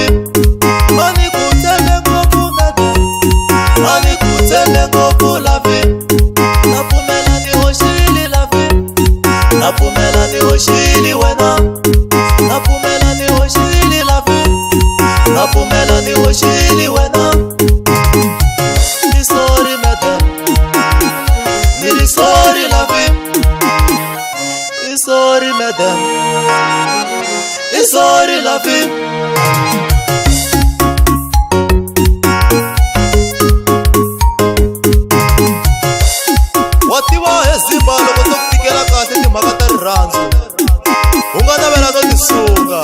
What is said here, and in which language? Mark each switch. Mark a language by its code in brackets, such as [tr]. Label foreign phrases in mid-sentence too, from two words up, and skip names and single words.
[ts] A ni ku tshembe ngopfu madam, a ni ku tshembe ngopfu love. Na pfumela ni hoxile love, na pfumela ni hoxile wena. Na pfumela ni hoxile love, na pfumela ni hoxile wena. Ni [en] sorry madam, [ts] niri [en] sorry love. [ts] Ni [en] sorry madam, [ts] ni [en] sorry love. [ts] Wa tiva hezimba loko to ku tikela kahle timhaka ta rirhandzu, u nga navela no tisunga.